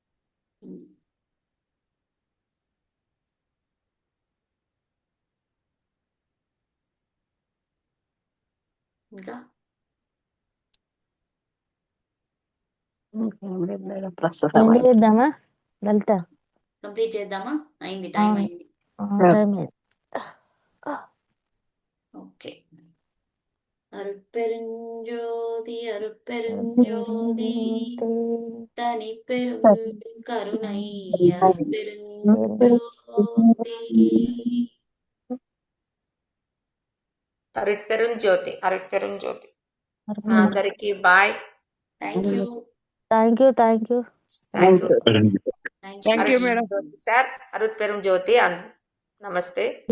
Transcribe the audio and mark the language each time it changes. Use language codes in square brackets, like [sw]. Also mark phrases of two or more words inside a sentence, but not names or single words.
[te] ఇంకా చేద్దామా లలిత? కంప్లీట్ చేద్దామా? అయింది, టైం అయింది. ఓకే. [ta] அருட்பெருஞ்சோதி அருட்பெருஞ்சோதி தனி பெரும் கருணை அருட்பெருஞ்சோதி. [te] అరుట్పెరుంజ్యోతి, అరుట్పెరుంజ్యోతి. అందరికి బాయ్. [en] Thank you. [te] మేడం. సార్ అరుట్పెరుంజ్యోతి, నమస్తే.